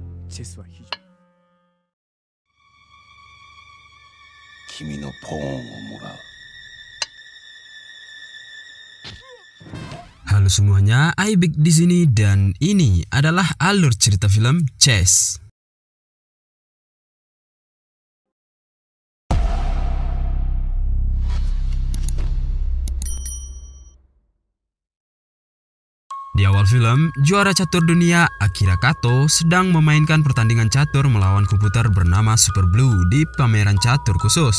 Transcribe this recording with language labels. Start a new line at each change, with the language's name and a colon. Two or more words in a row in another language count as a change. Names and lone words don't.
Japanese: チェスは非常君のポーンをもらう。
Indonesian: Halo semuanya, Aibik di sini dan ini adalah alur cerita film Chess. Di awal film, juara catur dunia Akira Kato sedang memainkan pertandingan catur melawan komputer bernama Super Blue di pameran catur khusus.